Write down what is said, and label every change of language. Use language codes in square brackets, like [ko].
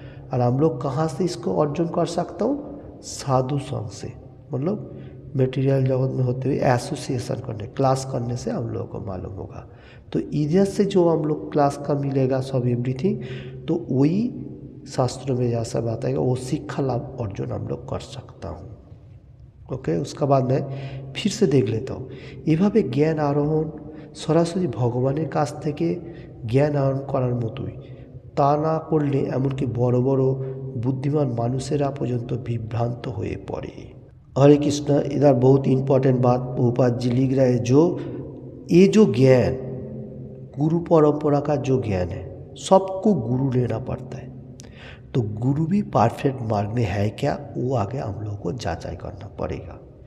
[hi] और हम लोग कहाँ से इसको अर्जन कर सकता हूँ, साधु संग से, मतलब मटेरियल जगत में होते हुए एसोसिएशन करने, क्लास करने से हम लोगों को मालूम होगा। तो इधर से जो हम लोग क्लास का मिलेगा सब एवरीथिंग, तो वही शास्त्र में जैसा बताएगा वो शिक्षा लाभ अर्जन हम लोग कर सकता हूँ, ओके। उसका बाद मैं फिर से देख लेता हूँ, [bn] এভাবে জ্ঞান আরোহণ সরাসরি ভগবানের কাছ থেকে জ্ঞান আহরণ করার মতোই, তা না করলে এমনকি বড় বড় বুদ্ধিমান মানুষেরা পর্যন্ত বিভ্রান্ত হয়ে পড়ে। [hi] हरे कृष्ण, इधर बहुत इम्पोर्टेंट बात प्रभुपाद जी लिख रहे हैं, जो ये जो ज्ञान गुरु परंपरा का जो ज्ञान है सबको गुरु लेना पड़ता है। तो गुरु भी परफेक्ट मार्ग में है क्या, वो आगे हम लोगों को जांचाई करना पड़ेगा।